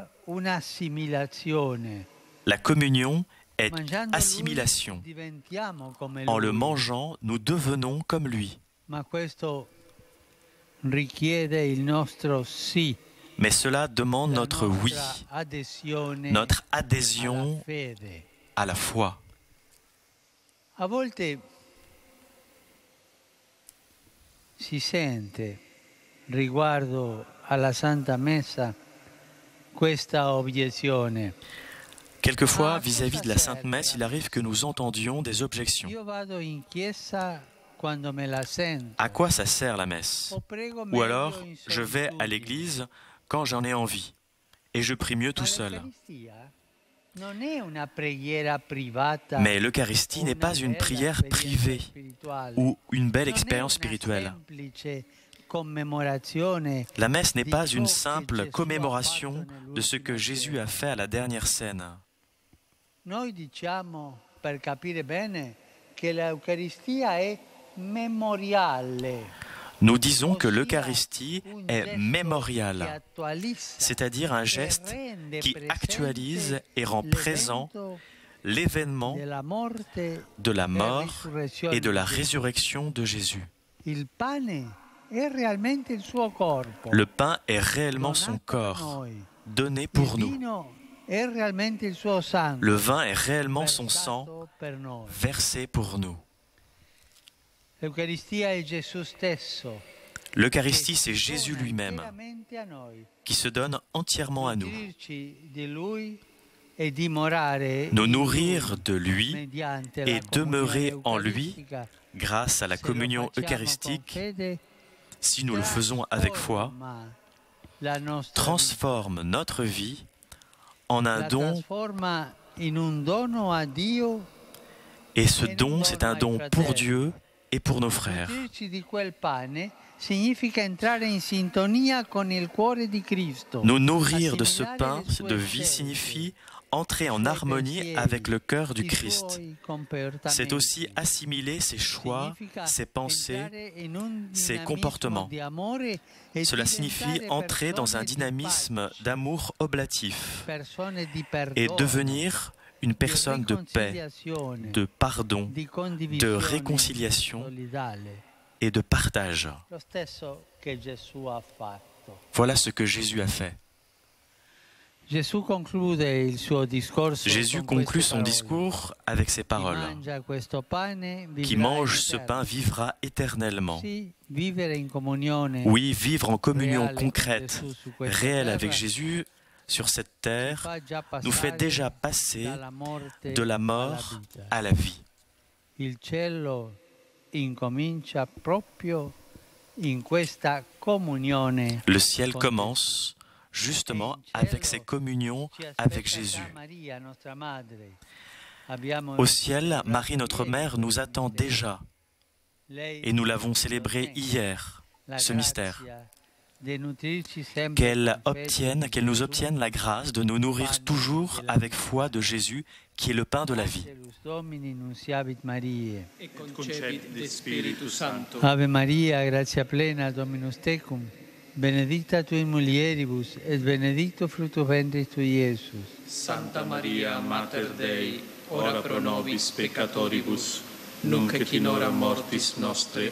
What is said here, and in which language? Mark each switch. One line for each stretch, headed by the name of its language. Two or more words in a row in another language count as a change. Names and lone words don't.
French: La communion est assimilation. En le mangeant, nous devenons comme lui. Mais cela demande notre oui, notre adhésion à la foi.
Italian: A volte si sente riguardo alla Santa Messa questa obiezione.
French: Quelquefois, vis-à-vis de la Sainte Messe, il arrive que nous entendions des objections.
Italian: Io vado in chiesa quando me la sento.
French: À quoi ça sert la messe?
Italian: O prego
French: Ou
Italian: meglio
French: alors,
Italian: in
French: je vais à
Italian: solitudine.
French: l'église quand j'en ai envie, et je prie mieux tout
Italian: Ma
French: seul.
Italian: l'Eucaristia non è una preghiera privata
French: Mais l'Eucharistie
Italian: o
French: n'est
Italian: una
French: pas une
Italian: bella
French: prière
Italian: esperienza
French: privée
Italian: spirituale.
French: ou une belle
Italian: Non è
French: expérience
Italian: una
French: spirituelle.
Italian: semplice commemorazione
French: La messe n'est pas
Italian: di
French: une
Italian: ciò che
French: simple
Italian: Gesù ha
French: commémoration
Italian: fatto
French: de ce que
Italian: nell'ultima
French: Jésus
Italian: cena.
French: a fait à la dernière scène.
Italian: Noi diciamo, per capire bene, che l'Eucaristia è memoriale.
French: Nous disons que
Italian: ossia
French: l'Eucharistie
Italian: un
French: est
Italian: gesto che
French: mémoriale,
Italian: attualizza
French: c'est-à-dire un
Italian: e
French: geste
Italian: rende
French: qui
Italian: presente
French: actualise et rend présent
Italian: l'evento
French: l'événement
Italian: della morte
French: de la
Italian: e
French: mort
Italian: risurrezione
French: et de la
Italian: di Gesù.
French: résurrection de Jésus.
Italian: Il pane è realmente il suo corpo,
French: Le pain est réellement son
Italian: donato per
French: corps,
Italian: noi.
French: donné
Italian: Il
French: pour nous.
Italian: vino è realmente il suo sangue,
French: Le vin est réellement son sang,
Italian: versato per noi.
French: versé pour nous.
Italian: L'Eucaristia è Gesù stesso,
French: L'Eucharistie, c'est
Italian: che si
French: Jésus
Italian: dona
French: lui-même,
Italian: interamente a noi.
French: qui se donne entièrement à nous.
Italian: Nutrirci di Lui e dimorare
French: Nous
Italian: in
French: nourrir
Italian: Lui
French: de lui
Italian: mediante
French: et
Italian: la
French: demeurer
Italian: comunione
French: en lui
Italian: eucaristica.
French: grâce à la
Italian: Se lo
French: communion
Italian: facciamo
French: eucharistique,
Italian: con fede,
French: si nous le faisons avec foi,
Italian: trasforma la nostra
French: transforme notre vie en
Italian: vita.
French: un
Italian: La
French: don,
Italian: trasforma in un dono a Dio.
French: et ce don, c'est un don pour Dieu et pour nos frères.
Italian: Nutrirci di quel pane significa entrare in sintonia con il cuore di Cristo.
French: Nous nourrir de ce
Italian: Assimilare
French: pain
Italian: le sue
French: de vie
Italian: scelte,
French: signifie entrer en
Italian: i suoi
French: harmonie
Italian: pensieri,
French: avec le cœur du
Italian: i
French: Christ.
Italian: suoi comportamenti.
French: C'est aussi assimiler ses choix,
Italian: Significa
French: ses pensées,
Italian: entrare in un
French: ses
Italian: dinamismo
French: comportements.
Italian: di amore e
French: Cela signifie
Italian: diventare
French: entrer dans un
Italian: persone di
French: dynamisme
Italian: pace,
French: d'amour oblatif
Italian: persone di
French: et
Italian: perdono,
French: devenir une personne de paix,
Italian: riconciliazione,
French: de pardon
Italian: di
French: de
Italian: condivisione
French: réconciliation
Italian: solidale.
French: et de partage.
Italian: Lo stesso che Gesù ha fatto.
French: Voilà ce que Jésus a fait.
Italian: Gesù conclude il suo discorso
French: Jésus
Italian: con
French: conclut
Italian: queste
French: son
Italian: parole.
French: discours avec ces
Italian: Chi
French: paroles.
Italian: mangia questo pane
French: Qui
Italian: vivrà
French: mange
Italian: in
French: ce
Italian: eterno.
French: pain vivra éternellement.
Italian: Sì, vivere in comunione
French: Oui, vivre en communion
Italian: reale con
French: concrète,
Italian: Gesù su questa
French: réelle
Italian: terra
French: avec Jésus sur cette terre,
Italian: fa già
French: nous fait
Italian: passare
French: déjà passer
Italian: dalla morte
French: de la
Italian: alla
French: mort
Italian: vita.
French: à la vie.
Italian: Il cielo incomincia proprio in questa comunione.
French: Le ciel
Italian: con
French: commence justement avec ces communions
Italian: Ci
French: avec
Italian: aspetta
French: Jésus.
Italian: Maria, nostra madre. Abbiamo
French: Au ciel,
Italian: celebrato
French: Marie, notre
Italian: ieri
French: mère, nous attend déjà
Italian: lei
French: et nous l'avons célébré
Italian: ottiene
French: hier,
Italian: la
French: ce mystère.
Italian: grazia di nutrirci sempre
French: Qu'elle
Italian: con fede
French: obtienne,
Italian: di
French: qu'elle nous
Italian: Gesù.
French: obtienne la grâce de nous nourrir toujours avec foi de Jésus, qui est le pain de la vie.
Latin: Angelus Domini nunciavit Mariae. et concepit de Spiritus Sancto. Ave Maria, gratia plena, Dominus tecum, benedicta tui in mulieribus, et benedictus fructus ventris tui, Iesus. Santa Maria, Mater Dei, ora pro nobis peccatoribus, nunc et in hora mortis nostre.